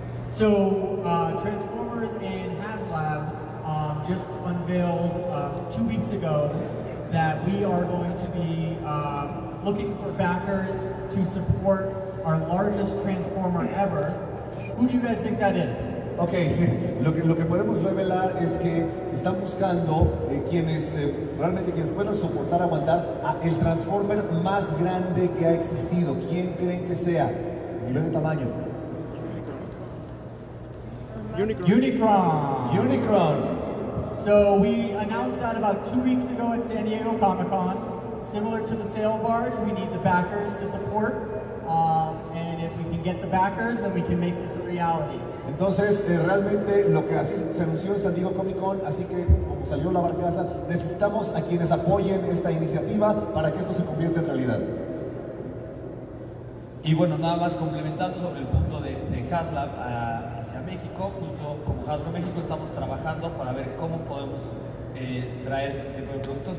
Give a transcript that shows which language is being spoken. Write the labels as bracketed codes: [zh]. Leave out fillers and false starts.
[en] So Transformers and HasLab just unveiled 2 weeks ago that we are going to be looking for backers to support our largest Transformer ever. Who do you guys think that is? [es] Ok, lo que podemos revelar es que están buscando realmente quienes puedan soportar, aguantar a el Transformer más grande que ha existido. ¿Quién creen que sea? A nivel de tamaño. Unicron. [en] So we announced that about 2 weeks ago at San Diego Comic-Con. Similar to the sail barge, we need the backers to support. And if we can get the backers, then we can make this a reality. [es] Entonces, realmente lo que así se anunció en San Diego Comic Con, así que como salió la barcaza, necesitamos a quienes apoyen esta iniciativa para que esto se convierta en realidad. Y bueno, nada más complementando sobre el punto de HasLab hacia México, justo como Hasbro México estamos trabajando para ver cómo podemos traer este tipo de productos.